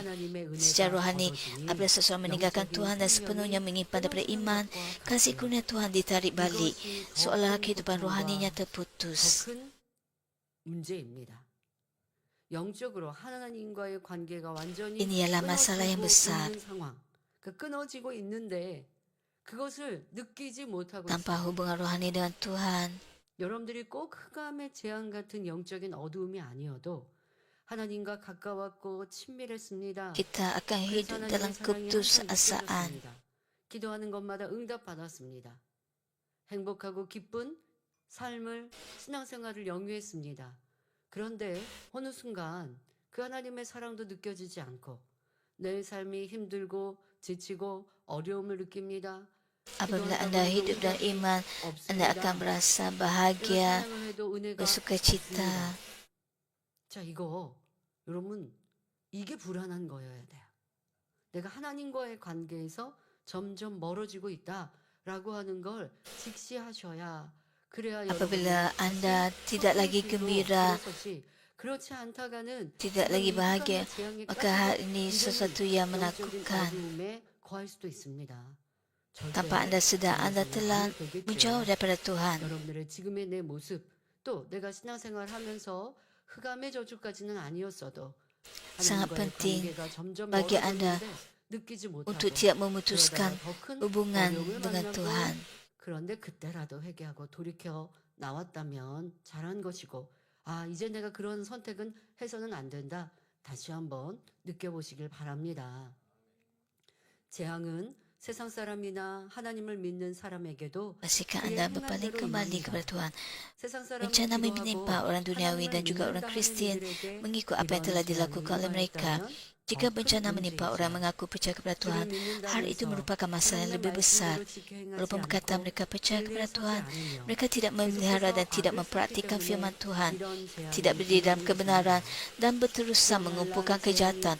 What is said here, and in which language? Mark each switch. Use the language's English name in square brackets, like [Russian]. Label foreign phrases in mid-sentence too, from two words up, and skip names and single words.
[Malay] Secara rohani, apabila seseorang meninggalkan Tuhan dan sepenuhnya menyimpan daripada iman, kasih kurnia Tuhan ditarik balik, seolah kehidupan rohaninya terputus. Ini adalah masalah yang besar. [Korean] 끊어지고 있는데 그것을 느끼지 못하고 [Malay] Tanpa hubungan rohani dengan Tuhan, [Korean] 여러분들이 꼭 흑암의 재앙 같은 영적인 어두움이 아니어도 하나님과 가까웠고 친밀했습니다. [Malay] kita akan hidup dalam keputusasaan. [Korean] 기도하는 것마다 응답받았습니다. 행복하고 기쁜 삶을 신앙생활을 영위했습니다. 그런데 어느 순간 그 하나님의 사랑도 느껴지지 않고 내 삶이 힘들고 지치고 어려움을 느낍니다. [Malay] Apabila anda hidup dalam iman, anda akan merasa bahagia, bersukacita. [Korean] 자, 이거 여러분 이게 불안한 거여야 돼요. 내가 하나님과의 관계에서 점점 멀어지고 있다라고 하는 걸 직시하셔야 그래야 [Malay] Apabila anda tidak lagi gembira, [Korean] 그렇지 않다가는 [Malay] tidak lagi bahagia, maka hal ini sesuatu yang menakutkan. [Korean] 거할 수도 있습니다. [Malay] Tanpa anda sedar, anda telah menjauh daripada Tuhan. [Korean] 여러분들의 지금의 내 모습, 또 내가 신앙생활하면서 흑암의 저주까지는 아니었어도 [Malay] Sangat [Korean] 하나님과의 [Malay] penting [Korean] 관계가 점점 [Malay] bagi anda [Korean] 멀어졌는데 느끼지 못하고 [Malay] untuk tidak memutuskan [Korean] 그러다가 더 큰 [Malay] hubungan [Korean] 어려움을 [Malay] dengan [Korean] 만나고 [Malay] Tuhan. [Korean] 그런데 그때라도 회개하고 돌이켜 나왔다면 잘한 것이고 이제 내가 그런 선택은 해서는 안 된다. 다시 한번 느껴보시길 바랍니다. 재앙은 세상 사람이나 하나님을 믿는 사람에게도 [Malay] Pastikan anda berpaling kembali kepada Tuhan. Bencana menimpa orang duniawi dan juga orang Kristian mengikut apa yang telah dilakukan oleh mereka. Jika bencana menimpa orang mengaku percaya kepada Tuhan, hal itu merupakan masalah yang lebih besar. Walaupun berkata mereka percaya kepada Tuhan, mereka tidak memelihara dan tidak mempraktikkan firman Tuhan, tidak berdiri dalam kebenaran dan berterusan mengumpulkan kejahatan.